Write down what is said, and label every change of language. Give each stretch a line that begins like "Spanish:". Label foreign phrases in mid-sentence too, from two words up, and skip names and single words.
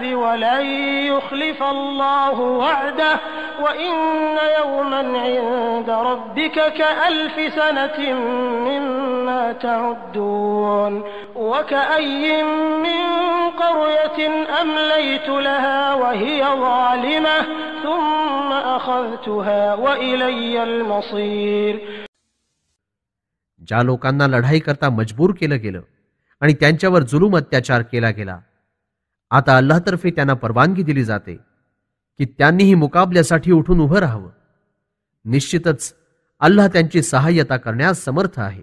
Arabic: ولن يخلف الله وعده وإن يوما عند ربك كألف سنة مما تعدون وكأي من قرية أمليت لها وهي ظالمة ثم أخذتها وإلي المصير.
Marathi: ज्या लोकांना लढाई करता मजबूर केलं गेलं आणि त्यांच्यावर जुलूम अत्याचार केला गेला, आता अल्लाहतर्फे त्यांना परवानगी दिली जाते की त्यांनीही मुकाबल्यासाठी उठून उभं राहावं. निश्चितच अल्लाह त्यांची सहाय्यता करण्यास समर्थ आहे.